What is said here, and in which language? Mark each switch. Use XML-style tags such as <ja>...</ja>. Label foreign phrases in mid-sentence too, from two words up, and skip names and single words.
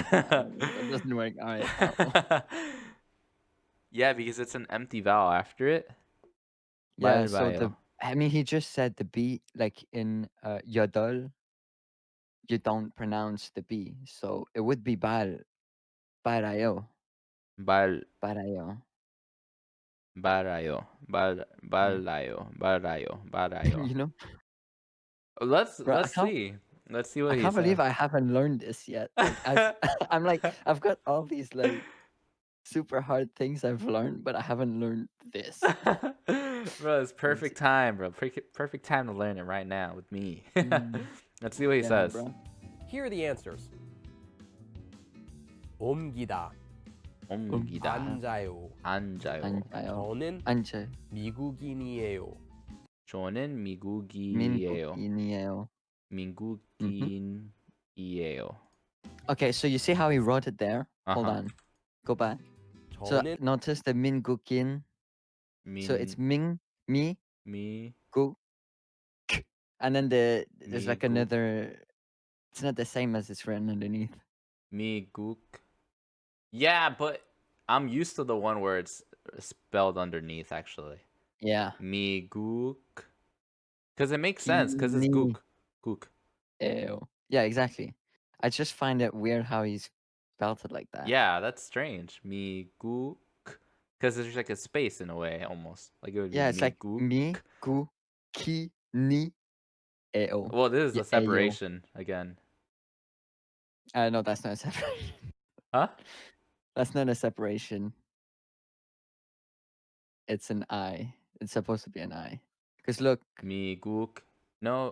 <en>Yeah. That doesn't work. All right. Yeah, because it's an empty vowel after it. Yeah, so Balbayo. I mean, he just said the B, like in yodel, you don't pronounce the B, so it would be barayo, Bal barayo. Barayo. Balayo. Barayo. You know, Let's bro, see. Let's see what I he can't says. believe I haven't learned this yet. Like, I'm like, I've got all these like super hard things I've learned, but I haven't learned this. Bro, it's perfect time, bro. Perfect time to learn it right now with me. Mm. Let's see what he Yeah, says. bro. Here are the answers.</en> <ko>옮기다, 옮기다. 앉아요, 앉아요. 저는 앉아요. 미국인이에요. 저는 미국이에요. 민국인이에요. 민국인이에요.</ko> <en>Okay, so you see how he wrote it there? Hold Uh-huh. on. Go back. So</en> <ko>저는</ko> <en>notice the 민국인. So it's mi, gu, k. And then there's like</en> <ko>미국.</ko> <en>another. It's not the same as it's written underneath.</en> <ko>미국.</ko> <en>Yeah, but I'm used to the one where it's spelled underneath actually. Yeah.</en> <ko>미국.</ko> <en>Because it makes sense, because it's gook. Gook. Ew. Yeah, exactly. I just find it weird how he's spelled it like that. Yeah, that's strange. 미국. Because there's like a space in a way, almost. Like it would Yeah, be it's like</en> <ko>미국.</ko> <en>mi, gu, ki, ni, eo. Well, this is Yeah, a separation again. No, that's not a separation. Huh? That's not a separation. It's an I. It's supposed to be an I. Because look.</en> <ko>미국. No.</ko>